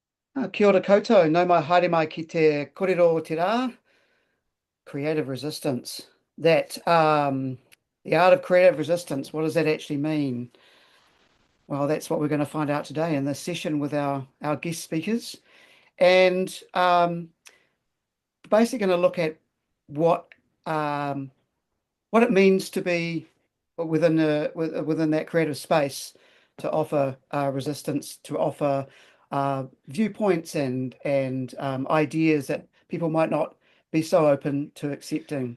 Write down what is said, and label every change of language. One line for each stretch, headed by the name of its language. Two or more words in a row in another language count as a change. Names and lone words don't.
Māori: Kia ora koutou, no mai haere mai ki te kōrero te rā,
English: creative resistance. The art of creative resistance, what does that actually mean? Well, that's what we're going to find out today in this session with our guest speakers. And basically going to look at what um, what it means to be within that creative space, to offer resistance, to offer viewpoints and ideas that people might not be so open to accepting.